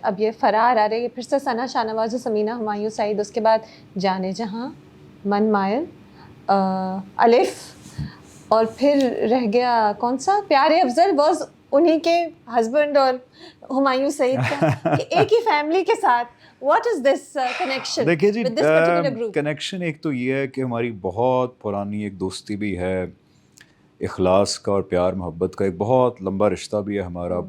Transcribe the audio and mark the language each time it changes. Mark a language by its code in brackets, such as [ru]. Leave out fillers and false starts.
[hi] अब ये फरार आ रही है, फिर से सना शाहनवाज और समीना हुमायूं सईद, उसके बाद जाने जहां, मन मायल, अलिफ, और फिर रह गया कौन सा, प्यारे अफजल वाज उन्हीं के हस्बैंड और हुमायूं सईद का एक ही फैमिली के साथ. [en] What is this connection? [hi] देखिए जी, [en] with this particular group? [hi] Connection एक तो ये है कि हमारी बहुत पुरानी एक दोस्ती भी है, इखलास का और प्यार मोहब्बत का एक बहुत लंबा रिश्ता भी है हमारा.